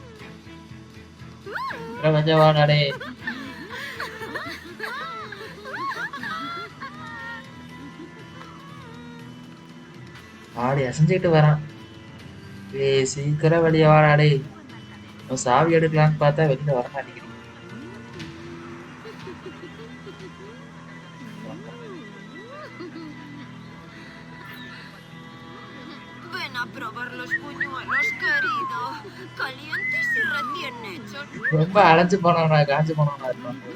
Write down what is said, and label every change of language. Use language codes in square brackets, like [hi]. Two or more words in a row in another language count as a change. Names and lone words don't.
[ta] கொஞ்சம் வாடாடே. ஆடி அசைஞ்சுக்கிட்டு வரான். சீக்கிரம் வெளியே வாடாடே. சாவி எடுக்கலான்னு பார்த்தா வெளியில வர மாட்டேங்கிறீங்க. [es] Ven a probar los puñuelos, querido. Calientes y recién hechos. [ta] ரொம்ப அடைஞ்சு போனவனா காஞ்சு போனவனா இருப்பான்.